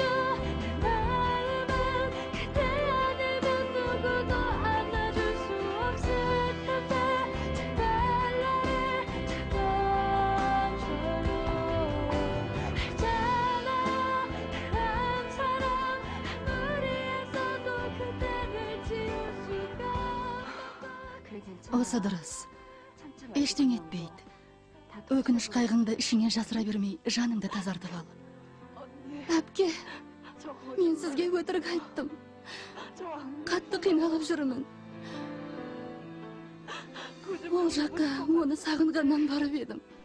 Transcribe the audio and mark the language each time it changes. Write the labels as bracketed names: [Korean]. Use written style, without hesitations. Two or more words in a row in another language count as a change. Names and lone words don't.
[Korean] 내 마음은 그대 아니면 누구도 안아줄 수 없을 텐데 제발 나를 잡아줘요. 알잖아요 난 사랑 아무리 애써도 그대를 지울 수가 [Kazakh] Осы дұрыс. Ештеңе етпейді. Өкініш қайғыңды ішіңе жасыра бермей, жаныңды тазартып ал. Әпке, мен сізге өтірік айттым. Қатты қиналып жүрмін. Ол жаққа оны сағынғаннан барып едім.